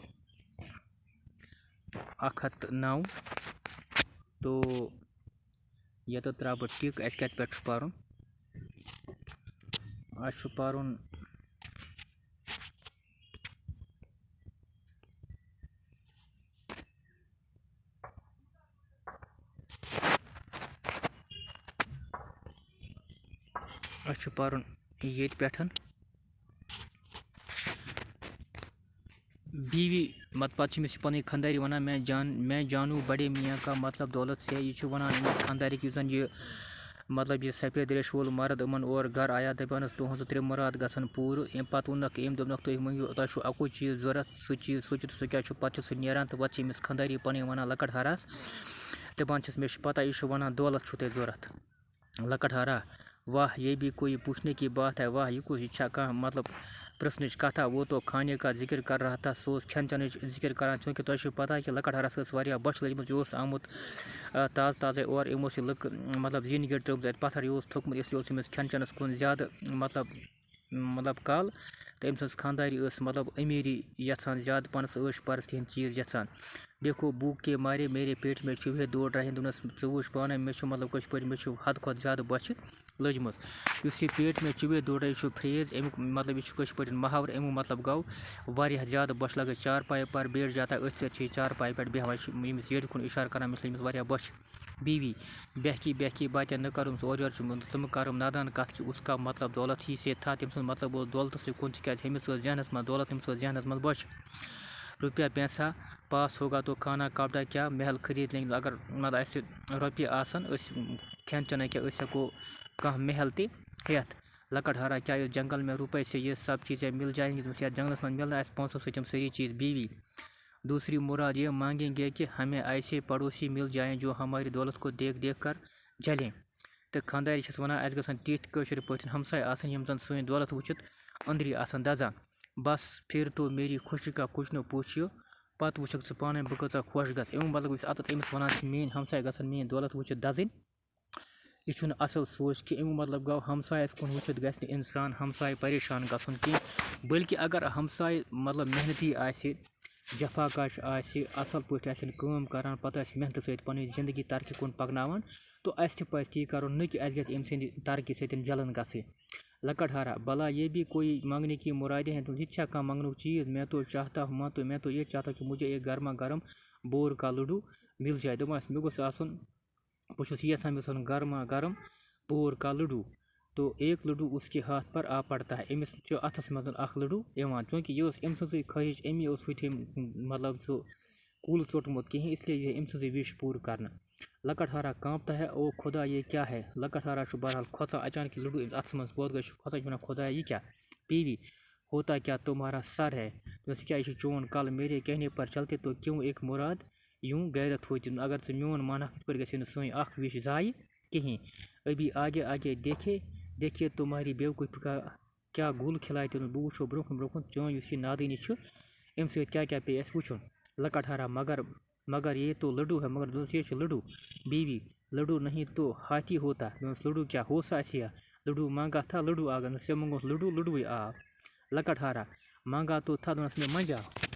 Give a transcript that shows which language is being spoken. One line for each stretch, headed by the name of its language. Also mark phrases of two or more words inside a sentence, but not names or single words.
Kashmiri: 109 تو ییٚتٮ۪تھ ترٛاو بہٕ ٹِک اَسہِ کَتہِ پٮ۪ٹھ چھُ پرُن اَسہِ چھُ پرُن ییٚتہِ پٮ۪ٹھ بیوی پتہٕ چھِ أمِس پنٕنۍ خانٛدارِ وَنان
Urdu: میں جانو بڑے میاں کا مطلب دولت سے
Kashmiri: یہِ چھُ وَنان أمِس خانٛدارِک یُس زن یہِ مطلب یہِ سفید ریش وول مرد یِمن اورٕ گرٕ آیا دپانَس تُہٕنٛز 3 مُراد گژھن پوٗرٕ أمۍ پتہٕ ووٚننکھ أمۍ دوٚپنکھ تُہۍ مٔنگِو تۄہہِ چھُو اَکُے چیٖز ضوٚرتھ سُہ چیٖز سوٗنٛچِو سُہ کیٛاہ چھُ پتہٕ چھُ سُہ نیران تہٕ پتہٕ چھِ أمِس خانٛداری پنٕنۍ وَنان لۄکٕٹ ہارَس دپان چھِس مےٚ چھُ پتہ یہِ چھُ وَنان دولت چھُو تۄہہِ ضوٚرتھ لۄکٕٹ ہارا
Urdu: واہ یہ بھی کوئی پوچھنے کی بات ہے
Kashmiri: واہ یہِ کُس یہِ چھا کانٛہہ مطلب پرٛژھنٕچ کَتھا
Urdu: وہ تو کھانے کا ذکر کر رہا تھا
Kashmiri: سُہ اوس کھٮ۪ن چٮ۪نٕچ ذکر کران چوٗنٛکہِ تۄہہِ چھُو پتہ کہِ لۄکٕٹ ہارَس ٲس واریاہ بۄچھِ لٔجمٕژ یہِ اوس آمُت تازٕ تازَے اورٕ یِمو اوس یہِ لٔکٕر مطلب زیٖنہِ گٔٹۍ ترٛٲومٕژ اَتہِ پتھر یہِ اوس تھوٚکمُت اِسلیے اوس أمِس کھٮ۪ن چٮ۪نَس کُن زیادٕ مطلب کَل تہٕ أمۍ سٕنٛز خانٛدارِ ٲس مطلب أمیٖری یَژھان زیادٕ پَہنَس عٲش پرستی ہِنٛدۍ چیٖز یَژھان
Urdu: دیکھو بھوک کے مارے میرے پیٹ میں چوہے دوڑ رہے
Kashmiri: دوٚپنَس ژٕ وٕچھ پانَے مےٚ چھُ مطلب کٲشِر پٲٹھۍ مےٚ چھُ حدٕ کھۄتہٕ زیادٕ بۄچھِ لٔجمٕژ یُس یہِ
Urdu: پیٹ میں چوہے دوڑ رہے
Kashmiri: یہِ چھُ پھرٛیز امیُک مطلب یہِ چھُ کٲشِر پٲٹھۍ محاورٕ امیُک مطلب گوٚو واریاہ زیادٕ بۄچھِ لگٲے
Urdu: چارپاے پر بیٹھ جاتا
Kashmiri: أتھۍ سۭتۍ چھِ یہِ چارپاے پٮ۪ٹھ بیٚہوان یہِ چھُ ییٚمِس ییٚرِ کُن اِشارٕ کران أمِس لٔج أمِس واریاہ بۄچھِ بیوی
Urdu: بہکی باتیں نہ
Kashmiri: کرُم ژٕ اورٕ یورٕ چھُ ژٕ مہٕ کَرُم نادان کَتھ کہِ
Urdu: اس کا مطلب دولت ہی سے تھا
Kashmiri: تٔمۍ سُنٛد مطلب اوس دولتَسٕے کُن تِکیٛازِ ہُمِس ٲس ذہنَس منٛز دولت تٔمِس ٲس ذہنَس منٛز بۄچھِ
Urdu: روپیہ پیسہ پاس ہوگا تو کھانا کاپڑا
Kashmiri: کیٛاہ محل خریٖد لینٛگے اگر مطلب اَسہِ رۄپیہِ آسَن أسۍ کھٮ۪ن چٮ۪نہ کیٛاہ أسۍ ہٮ۪کو کانٛہہ محل تہِ ہٮ۪تھ لۄکٕٹ ہارا
Urdu: کیا اس جنگل میں روپے سے یہ سب چیزیں مل جائیں گی
Kashmiri: یَتھ جنگلَس منٛز مِلنا اَسہِ پونٛسو سۭتۍ یِم سٲری چیٖز بیوی
Urdu: دوسری مراد یہ مانگیں گے کہ ہمیں ایسے پڑوسی مل جائیں جو ہماری دولت کو دیکھ کر جلیں
Kashmiri: تہٕ خانٛدارِ چھَس وَنان اَسہِ گژھن تِتھۍ کٲشِر پٲٹھۍ ہمساے آسٕنۍ یِم زَن سٲنۍ دولت وٕچھِتھ أنٛدری آسَن دَزان
Urdu: بس پھر تو میری خوشی کا کچھ نہ
Kashmiri: پوٗچھِو پتہٕ وٕچھکھ ژٕ پانَے بہٕ کۭژاہ خۄش گژھٕ امیُک مطلب یُس اَتَتھ أمِس وَنان چھِ میٛٲنۍ ہمساے گژھن میٛٲنۍ دولت وٕچھِتھ دَزٕنۍ یہِ چھُنہٕ اَصٕل سونٛچ کہِ امیُک مطلب گوٚو ہمسایَس کُن وٕچھِتھ گژھِ نہٕ اِنسان ہمساے پریشان گژھُن کینٛہہ بٔلکہِ اگر ہمساے مطلب محنتی آسہِ جفا کش آسہِ اَصٕل پٲٹھۍ آسن کٲم کَران پَتہٕ آسہِ محنتہٕ سۭتۍ پَنٕنۍ زندگی ترقی کُن پَکناوان تو اَسہِ تہِ پَزِ تی کَرُن نہ کہِ اَسہِ گژھِ أمۍ سٕنٛدِ ترقی سۭتۍ جلن گژھٕنۍ لۄکٕٹ ہارا
Urdu: بلا یہ بھی کوئی مانگنے کی مرادیں ہیں
Kashmiri: یہِ تہِ چھا کانٛہہ منٛگنُک چیٖز
Urdu: میں تو یہ چاہتا کہ مجھے ایک گرما گرم بور کا لڈو مل جائے
Kashmiri: دوٚپمَس مےٚ گوٚژھ آسُن بہٕ چھُس یژھان مےٚ گژھُن
Urdu: گرما گرم بور کا لڈو تو ایک لڈو اس کے ہاتھ پر آ پڑتا ہے
Kashmiri: أمِس چھُ اَتھَس منٛز اَکھ لڈو یِوان چوٗنٛکہِ یہِ ٲس أمۍ سٕنٛزٕے خٲہِش أمی اوس ہُتہِ مطلب سُہ کُل ژوٚٹمُت کِہیٖنۍ اِسلیے یہِ أمۍ سٕنٛزٕے وِش پوٗرٕ کرنہٕ لۄکٕٹ ہارا
Urdu: کانٛپتا ہے او خدا یہ کیا ہے
Kashmiri: لۄکٕٹ ہارا چھُ بہرحال کھۄژان اچانک یہِ لڈو أمِس اَتھَس منٛز پوت گٔے چھُ کھۄژان چھُ وَنان خۄدایا یہِ کیٛاہ بیوی
Urdu: ہوتا کیا تمہارا سر ہے
Kashmiri: دوٚپمَس کیٛاہ یہِ چھُ چون کَل
Urdu: میرے کہنے پر چلتے تو کیوں ایک مراد یوں غیرت ہوتی
Kashmiri: اگر ژٕ میون مانکھ یِتھ پٲٹھۍ گژھِ نہٕ سٲنۍ اَکھ وِش ضایع کِہیٖنۍ
Urdu: ابھی آگے دیکھیے تمہاری بیوقوٗفی کا کیا گُل کھلایہِ
Kashmiri: تٔمِس بہٕ وٕچھو برٛونٛہہ کُن چٲنۍ یُس یہِ نادٲنی چھُ اَمہِ سۭتۍ کیٛاہ پیٚیہِ اَسہِ وٕچھُن لۄکٕٹ ہارا
Urdu: مگر یہ تو لڈو ہے
Kashmiri: مگر دوٚپمَس یے چھُ لڈو بیوی
Urdu: لڈو نہیں تو ہاتھی ہوتا
Kashmiri: دوٚپمَس لڈو کیٛاہ ہوسا آسہِ ہا
Urdu: لڈو مانگا تھا لڈو آ گیا
Kashmiri: ژےٚ موٚنگُتھ لڈو لڈوٕے آو لۄکٕٹ ہارا
Urdu: مانگا تو تھا
Kashmiri: دوٚپمَس مےٚ منٛجاو